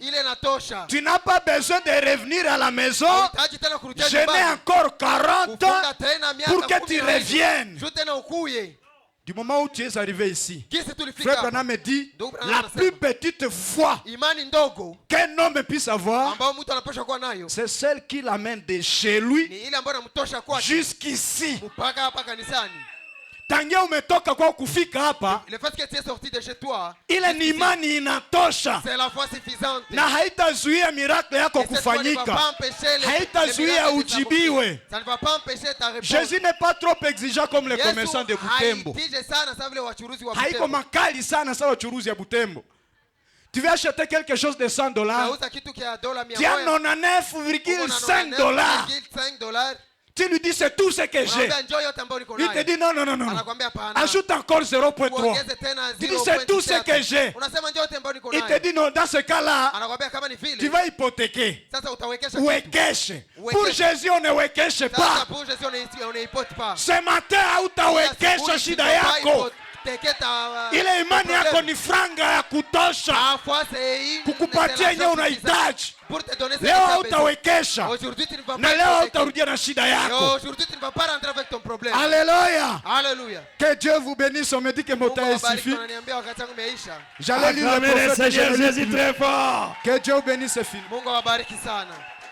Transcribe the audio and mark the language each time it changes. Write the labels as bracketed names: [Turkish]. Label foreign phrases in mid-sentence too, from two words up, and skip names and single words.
[French] Tu n'as pas besoin de revenir à la maison, jeûner encore 40 ans pour que tu reviennes. Du moment où tu es arrivé ici, Frère Branham me dit, la plus petite foi qu'un homme puisse avoir, c'est celle qui l'amène de chez lui jusqu'ici. [Swahili] Tangia umetoka kwa kufika hapa, ile ni imani inatosha, na haitazuia miracle yako kufanyika, haitazuia ujibiwe. [French] Jésus n'est pas trop exigeant comme les commerçants de Butembo. [Swahili] Haiko makali sana sawa wachuruzi ya Butembo. [French] Tu veux acheter quelque chose de $100, tu as 99,5$. Tu lui dis c'est tout ce que j'ai. Il te dit non. Ajoute encore 0.3. Tu dis c'est tout ce que j'ai. Il te dit non, dans ce cas-là, tu vas hypothéquer. [Swahili] Wekeshe. [French] Pour Jésus, on ne wekeshe pas. Ce matin, [Swahili] hautawekesha shida yako. Ile imani yako ni franga ya kutosha kukupatia yenye unahitaji. Leo hautawekesha na leo hautarudia na shida yako. [French] Alléluia. Que Dieu vous bénisse. On me dit que mon temps est suffit. J'allais lire le prophète Jésus très fort. Que Dieu vous bénisse.